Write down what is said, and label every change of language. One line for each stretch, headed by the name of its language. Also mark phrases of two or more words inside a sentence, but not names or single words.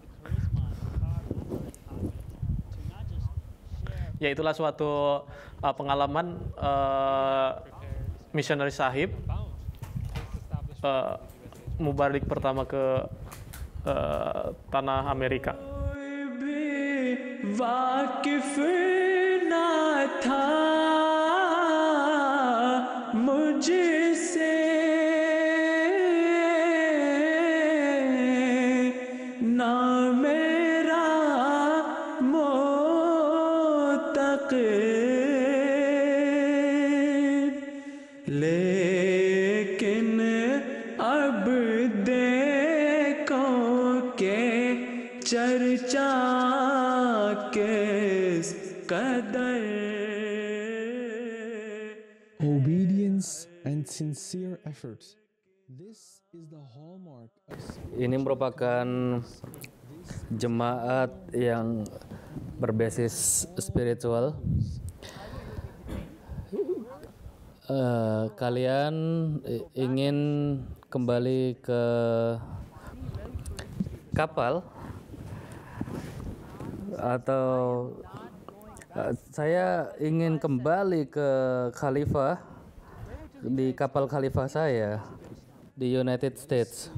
Indonesian: Ya, itulah suatu pengalaman misioneri sahib Mubarik pertama ke tanah Amerika.
Urdu: واقف نہ تھا مجھ سے نہ میرا معتقد، لیکن اب دیکھو کہ چرچا کس قدر.
English: Obedience and sincere efforts. This is the hallmark of
Indonesian: Ini merupakan jemaat yang berbasis spiritual. Kalian ingin kembali ke kapal atau saya ingin kembali ke khalifah, di kapal khalifah saya di United States.